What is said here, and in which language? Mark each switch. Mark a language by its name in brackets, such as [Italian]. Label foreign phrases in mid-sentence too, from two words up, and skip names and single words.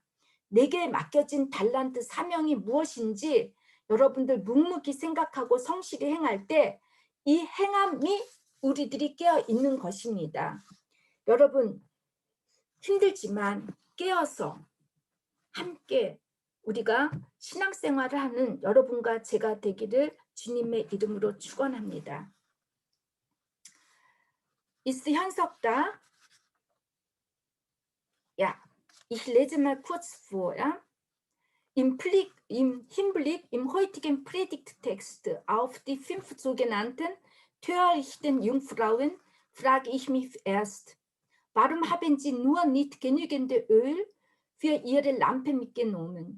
[Korean] 내게 맡겨진 달란트 사명이 무엇인지 여러분들 묵묵히 생각하고 성실히 행할 때 이 행함이 우리들이 깨어 있는 것입니다. 여러분 힘들지만 깨어서 함께 우리가 신앙생활을 하는 여러분과 제가 되기를 주님의 이름으로 축원합니다. Ist 현석다. [German] Ja, ich lese mal kurz vor. Ja? Im Hinblick im heutigen Predigttext auf die 5 sogenannten törichten Jungfrauen frage ich mich erst, warum haben sie nur nicht genügend Öl für ihre Lampe mitgenommen?